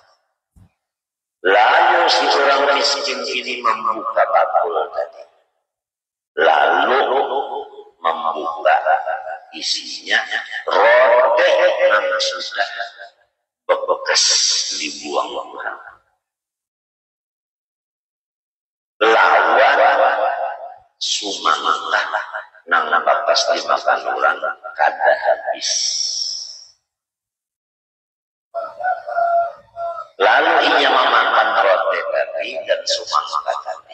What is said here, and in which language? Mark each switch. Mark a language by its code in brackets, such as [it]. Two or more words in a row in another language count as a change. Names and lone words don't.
[id] Lalu si orang miskin ini membuka bakul tadi. Lalu membuka isinya roti yang sudah bekas dibuang orang. [bjn] Lawan sumanglah nang bakas dimakan orang kada habis. [id] Lalu ia memakan roti tadi dan sumanglah tadi.